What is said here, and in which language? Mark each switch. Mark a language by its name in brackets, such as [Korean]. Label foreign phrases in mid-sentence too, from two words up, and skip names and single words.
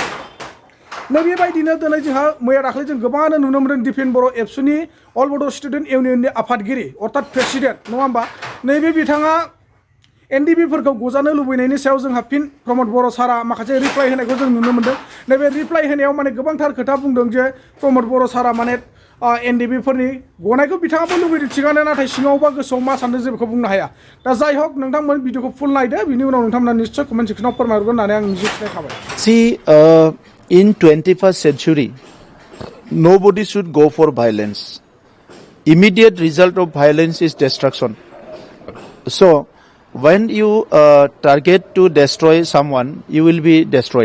[Bodo] नैबेबायदिनो दिनै जोंहा मैया दाख्लै जों गोबाङानो नुनो मोन्दों दिपेन बर' एबसुनि अल बड' स्टुडेन्ट इउनियननि आफादगिरि अर्थात प्रेसिडेन्ट नङा होमबा नैबे बिथाङा NDP फोरखौ गजानो लुबैनायनि सायाव जोंहा फिन प्रमद बर' सारा माखासे रिप्लाइ होनायखौ जों नुनो मोन्दों। नैबे रिप्लाइ होनायाव माने गोबांथार खोथा बुंदों जे प्रमद बर' सारा माने NDP फोरनि गनायखौ बिथाङाबो लुबैदों थिगानो नाथाय सिङावबा गोसोआव मा सानदों जों बेखौ बुंनो हाया। दा जाय हक नोंथांमोन भिडिअखौ फुल नायदो बिनि उनाव नोंथांमोना निश्चय कमेन्ट सेक्सनाव फोरमायहरगोन होननानै आं मिजिंथिनाय थाबाय। [English] See, in 21st century, nobody should go for violence. Immediate result of violence is destruction. So, when you target to destroy someone, you will be destroyed.